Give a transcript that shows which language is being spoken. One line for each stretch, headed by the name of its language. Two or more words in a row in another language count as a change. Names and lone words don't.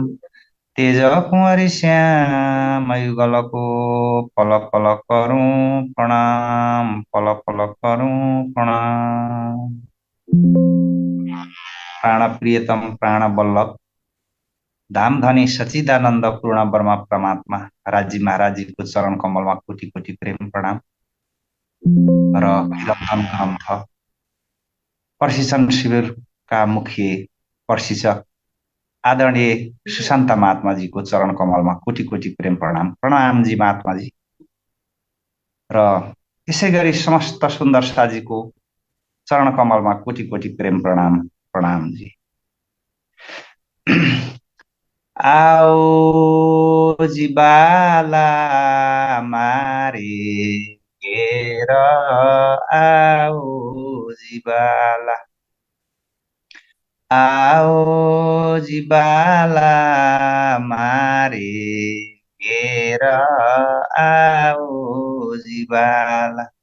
Hindi: तेज कुंवरी श्याम युगल को पल पल करूं प्रणाम। पल पल करूं प्रणाम। प्राण प्रियतम प्राण वल्लभ धाम धनी सच्चिदानंद पूर्ण ब्रह्म परमात्मा राजी महाराज जी को चरण कमल में कोटि कोटि प्रेम प्रणाम। र कीर्तन ग्रन्थ प्रशिक्षण शिविर का मुख्य प्रशिक्षक आदरणीय सुशान्त महात्मा जी को चरण कमल में कोटि कोटि प्रेम प्रणाम। प्रणाम जी महात्मा जी।
Nepali: र यसै गरी समस्त सुन्दर साजीको चरण कमलमा कोटि कोटि प्रेम प्रणाम।
Hindi: प्रणाम जी।
Gujarati: आओ जिबाला मारे घेर आओ जिबाला। आओ जिबाला मारे घेर आओ जिबाला।